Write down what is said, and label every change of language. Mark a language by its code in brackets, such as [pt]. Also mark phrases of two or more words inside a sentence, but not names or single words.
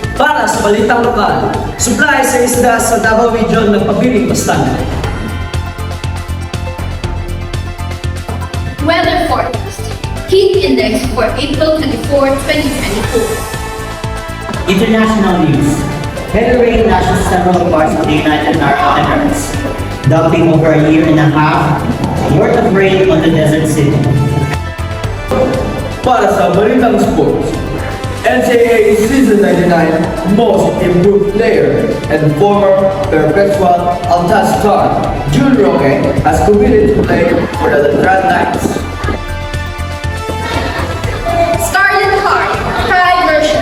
[ceb] Para sa balitang lokal, supply sa isda sa Davao Region nagpabiling bastante. [en] Weather forecast. Heat index for April 24, 2024. International news. Heavy rain lashes several parts of the United Arab Emirates, dumping over a year and a half worth of rain on the desert city. [ceb] Para sa balitang sports, [en] NCAA Season 99 Most Improved Player and former Perpetual Altas star June Roque has committed to play for the Letran Knights. Scarlet Heart, Pride version.